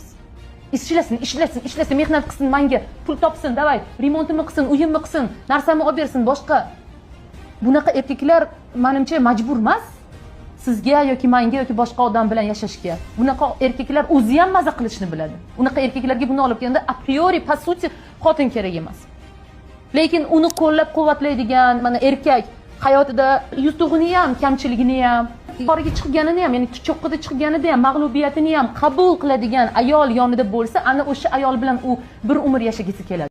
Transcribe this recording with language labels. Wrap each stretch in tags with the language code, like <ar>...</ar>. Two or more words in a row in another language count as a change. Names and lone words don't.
<uz>Ishlasin, mehnat qilsin, menga pul topsin, davay, remontimni qilsin, uyimni qilsin, narsamni olib bersin, boshqa. Bunaqa erkaklar menimcha majbur emas. Sizga yoki menga yoki boshqa odam bilan yashashga. Bunaqa erkaklar o'zi ham maza qilishni biladi. Unaqa erkaklarga buni olib kelganda</uz> <la>a priori</la> <ru>по сути</ru> <uz>xotin kerak emas. Lekin uni qo'llab-quvvatlaydigan mana erkak hayotida yutug'ini ham, kamchiligini ham, yuqoriga chiqganini ham, ya'ni cho'qqida chiqganida ham, mag'lubiyatini ham qabul qiladigan ayol yonida bo'lsa, ana o'sha ayol bilan u bir umr yashagisi keladi.</uz>